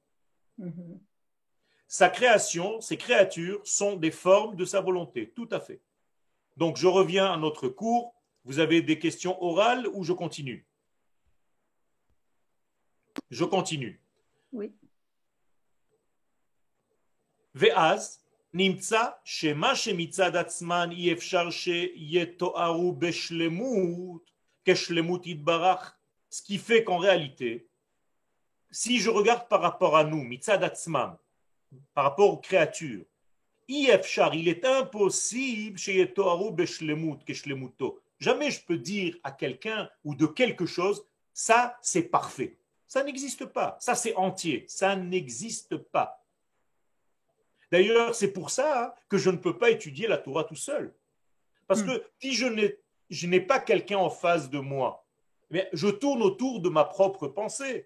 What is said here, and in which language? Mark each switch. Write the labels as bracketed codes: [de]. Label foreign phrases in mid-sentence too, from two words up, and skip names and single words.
[fr] Sa création, ses créatures sont des formes de sa volonté, tout à fait. Donc je reviens à notre cours. Vous avez des questions orales ou je continue? Je continue. Oui. [he] ואז נמצא שמה שמצד עצמן אי אפשר שיתוארו בשלמות כשלמות יתברך. [fr] Ce qui fait qu'en réalité, si je regarde par rapport à nous, [he] מצד עצמם, [fr] par rapport aux créatures, [he] אי אפשר, [fr] il est impossible [he] שיתוארו בשלמות כשלמותו. [fr] Jamais je peux dire à quelqu'un ou de quelque chose, ça c'est parfait. Ça n'existe pas. Ça c'est entier. Ça n'existe pas. D'ailleurs, c'est pour ça que je ne peux pas étudier la Torah tout seul. Parce que si je n'ai pas quelqu'un en face de moi, mais je tourne autour de ma propre pensée.